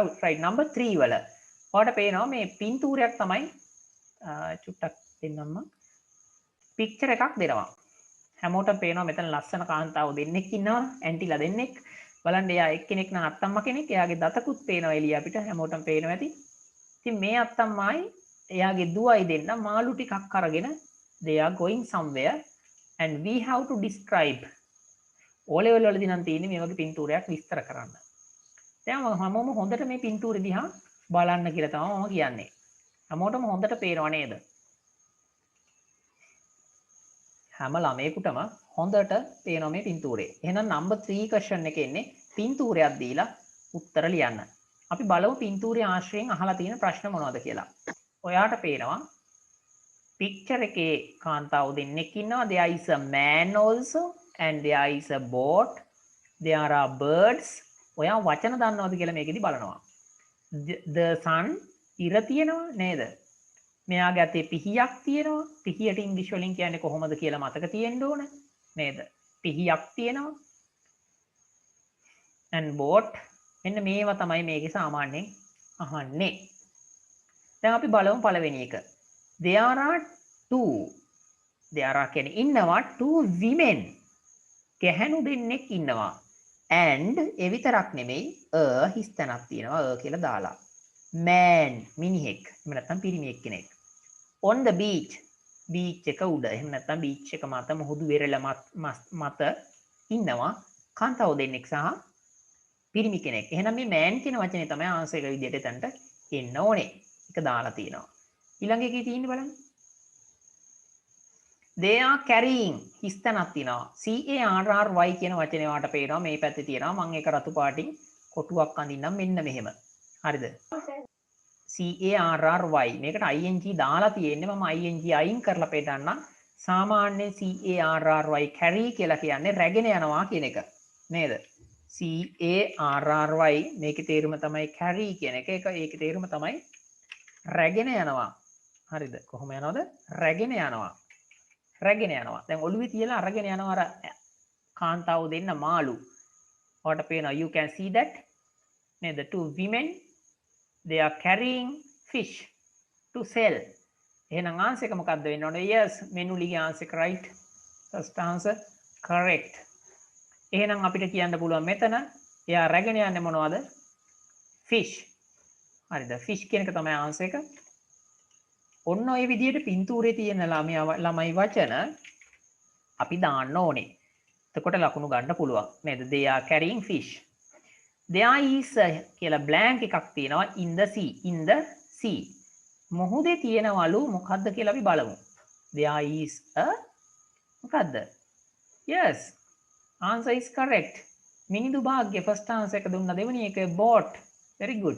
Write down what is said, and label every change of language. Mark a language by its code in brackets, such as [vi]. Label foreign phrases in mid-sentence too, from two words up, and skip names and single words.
[si] right number 3 වල ඔයාලට පේනවා මේ පින්තූරයක් තමයි චුට්ටක් දෙන්නම්ම පික්චර් එකක් දෙනවා. හැමෝටම පේනවා මෙතන ලස්සන කාන්තාව දෙන්නෙක් ඉන්නවා ඇන්ටිලා දෙන්නෙක්. බලන්න එයා එක්කෙනෙක් නම් අත්තම්මා කෙනෙක්. එයාගේ දතකුත් පේනවා එළිය අපිට හැමෝටම පේනවා ඇති. ඉතින් මේ අත්තම්මායි එයාගේ දුවයි දෙන්න මාළු ටිකක් අරගෙන [en] they are going somewhere and we have to describe [si] O level වලදී නම් තියෙන්නේ මේ වගේ පින්තූරයක් විස්තර කරන්න. දැන් හැමෝම හොඳට මේ පින්තූරෙ දිහා බලන්න කියලා තමයි මම කියන්නේ. හැමෝටම හොඳට පේනව නේද? හැම ළමයෙකුටම හොඳට පේනවා මේ පින්තූරේ. එහෙනම් number 3 question එකේ ඉන්නේ පින්තූරයක් දීලා උත්තර ලියන්න. අපි බලමු පින්තූරයේ ආශ්‍රයෙන් අහලා තියෙන ප්‍රශ්න මොනවද කියලා. ඔයාට පේනවා picture එකේ කාන්තාව දෙන්නෙක් ඉන්නවා. [en] there is a man also and there is a boat. there are birds. [si] ඔයා වචන දන්නවද කියලා මේකෙදි බලනවා. [en] the sun [si] ඉර තියෙනවා නේද? මෙයාගේ අතේ පිහියක් තියෙනවා. පිහියට ඉංග්‍රීසි වලින් කියන්නේ කොහොමද කියලා මතක තියෙන්න ඕන. නේද? පිහියක් තියෙනවා. [en] and boat [si] මෙන්න මේවා තමයි මේකේ සාමාන්‍යයෙන් අහන්නේ. දැන් අපි බලමු පළවෙනි එක. [en] there are two. there are [si] කියන්නේ ඉන්නවා [en] two women. [si] ගැහැණු දෙන්නෙක් ඉන්නවා. and ඒ විතරක් නෙමෙයි හිස් තැනක් තියෙනවා කියලා දාලා. man මිනිහෙක්. එහෙම නැත්නම් පිරිමියෙක් කෙනෙක්. [en] on the beach [si] එක උඩ එහෙම නැත්නම් beach එක මත මුහුදු වෙරළ මත ඉන්නවා කාන්තාව දෙන්නෙක් සහ පිරිමි කෙනෙක්. එහෙනම් මේ man කියන වචනේ තමයි ආන්සර් එක විදිහට එතනට එන්න ඕනේ. ඒක දාලා තියෙනවා. ඊළඟ එකේ තියෙන්නේ බලන්න. [en] they are carrying [si] හිස්තනක් තියෙනවා. CARRY කියන වචනේ වාට පේනවා මේ පැත්තේ තියෙනවා. මම ඒක රතු පාටින් කොටුවක් අඳින්නම් මෙන්න මෙහෙම. හරිද? CARRY මේකට ing දාලා තියෙන්නේ මම ing අයින් කරලා පෙන්නන්නම්. සාමාන්‍ය CARRY carry කියලා කියන්නේ රැගෙන යනවා කියන එක. නේද? CARRY මේකේ තේරුම තමයි carry කියන එක. ඒකේ තේරුම තමයි රැගෙන යනවා. හරිද? කොහොම යනවද? රැගෙන යනවා. රැගෙන යනවා. දැන් ඔළුවේ තියලා අරගෙන යනවා අර කාන්තාව දෙන්න මාළු. ඔයාලට පේනවා [en] you can see that. [si] නේද? [en] two women they are carrying fish to sell. [si] එහෙනම් ආන්සර් එක මොකක්ද වෙන්න ඕනේ? yes මෙනුලිගේ ආන්සර් එක right. [en] first answer correct. [si] එහෙනම් අපිට කියන්න පුළුවන් මෙතන එයා රැගෙන යන්නේ මොනවද? fish. හරිද? fish කියන එක තමයි ආන්සර් එක. ඔන්න ඔය විදිහට පින්තූරේ තියෙන ළමයි වචන අපි දාන්න ඕනේ. එතකොට ලකුණු ගන්න පුළුවන්. නේද? [en] they are carrying fish. there is කියලා blank [si] එකක් තියෙනවා [en] in the sea. in the sea. [si] මොහොතේ තියෙනවලු මොකද්ද කියලා අපි බලමු. [en] there is a මොකද්ද? yes. answer is correct. [si] මිනිඳු භාග්‍ය [en] first answer [si] එක දුන්නා. දෙවෙනි එක boat. [en] very good.